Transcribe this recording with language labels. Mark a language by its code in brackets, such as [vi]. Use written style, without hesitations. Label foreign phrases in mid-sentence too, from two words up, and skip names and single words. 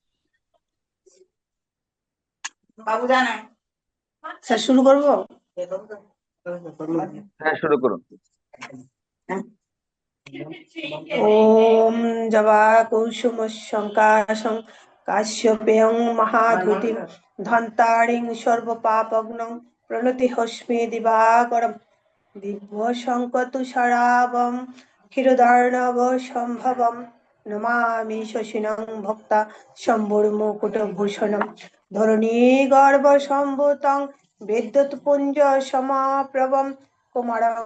[bn] বাবু জানাই স্যার, শুরু করবো? হ্যাঁ, শুরু করুন। [sa] ওম জবা কুসুম শঙ্কাশং কাশ্যপেয়ং মহাধুতিম ধন্তারিং সর্ব পাপগ্নং প্রণতি হস্মি দিবাকরম দিব্য শঙ্কতুষারাবম ক্ষীরদার্ণব সম্ভবম নমামি শশিনং ভক্তা শম্ভুর্মুকুটভূষণম ধরণী গর্ভ সম্ভূতং বিদ্যুৎপুঞ্জ সমাপ্রভম কুমারং